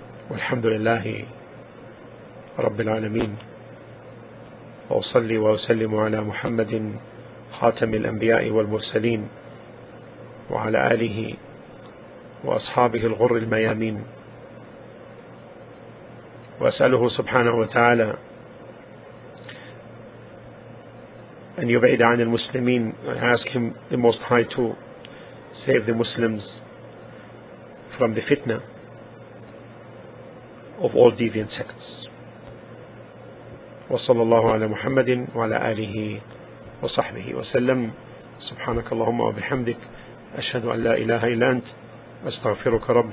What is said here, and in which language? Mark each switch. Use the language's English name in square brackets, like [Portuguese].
[Arabic] والحمد لله رب العالمين، وأصلي وأسلم على محمد خاتم الأنبياء والمرسلين وعلى آله وأصحابه الغر الميامين، وأسأله سبحانه وتعالى أن يبعد عن المسلمين. [English] I ask him, the Most High, to save the Muslims from the fitna of all deviant sects. [Arabic] وصلى الله على محمد وعلى آله وصحبه وسلم. سبحانك اللهم وبحمدك، أشهد أن لا إله إلا أنت، أستغفرك ربي